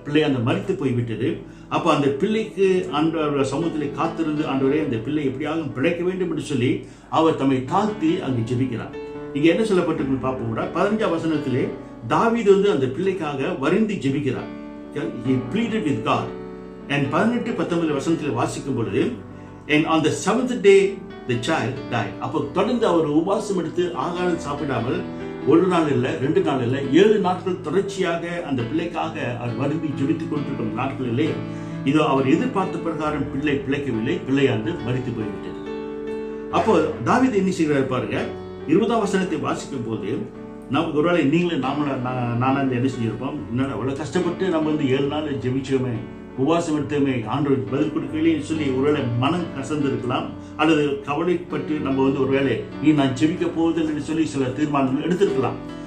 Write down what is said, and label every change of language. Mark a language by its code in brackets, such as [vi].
[ta] பிள்ளை மரித்து போய்விட்டது. அப்ப அந்த பிள்ளைக்கு ஆண்டவர் சமூகத்திலே காத்திருந்து, ஆண்டவரே அந்த பிள்ளை எப்படியாவது பிழைக்க வேண்டும் என்று சொல்லி அவர் தம்மை தாழ்த்தி அங்கே ஜெபிக்கிறார். இங்க என்ன சொல்லப்பட்டிருக்கு பார்ப்போம். 15ஆம் வசனத்திலே தாவீது அந்த பிள்ளைக்காக வருந்தி ஜெபிக்கிறார். [en] He pleaded with God. And 18-19 [ta] வசனத்திலே வாசிக்கும் பொழுது, [en] and on the 7th day the child died. [ta] அப்போ தொடர்ந்து அவர் உபவாசம் எடுத்து ஆகாரம் சாப்பிடாமல் 1 நாள் இல்லை, 2 நாள் இல்லை, 7 நாட்கள் தொடர்ச்சியாக அந்த பிள்ளைக்காக அவர் வருந்தி ஜெபித்துக் கொண்டிருக்கும் நாட்களிலே இதோ அவர் எதிர்பார்த்த பிரகாரம் பிள்ளை பிழைக்கவில்லை, பிள்ளையாண்டு மரித்து போய்விட்டது. அப்போ தாவீது என்ன செய்கிறார் பாருங்க, 20ஆம் வசனத்தை வாசிக்கும் போது, நமக்கு ஒருவேளை நீங்களும் நானும் என்ன செஞ்சிருப்போம், இன்னும் அவ்வளவு கஷ்டப்பட்டு நம்ம 7 நாள் ஜெபிச்சோமே, உபவாசம் எடுத்தோமே, ஆண்டவர் பதில் கொடுக்கலைன்னு சொல்லி ஒருவேளை மனம் கசந்து இருக்கலாம், அல்லது கவலைப்பட்டு நம்ம ஒருவேளை நான் ஜெபிக்க போவதில்லை சொல்லி சில தீர்மானங்கள் எடுத்திருக்கலாம்.